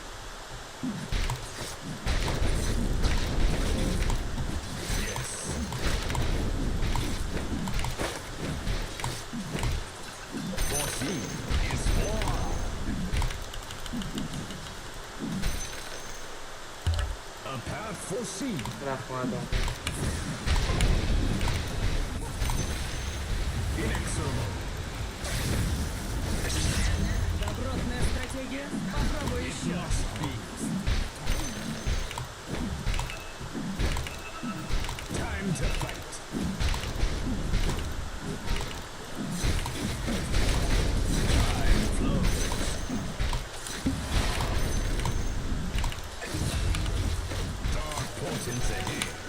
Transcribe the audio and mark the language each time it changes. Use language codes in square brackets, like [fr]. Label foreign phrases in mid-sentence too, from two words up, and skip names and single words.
[en] Yes. Foreseen is war. A path foreseen. [uz] Rahmat aka. [en] Inexorable. [ru] Добротная стратегия. Попробуй еще. [en] Must be. Time to fight. Time flows. Dark portents ahead.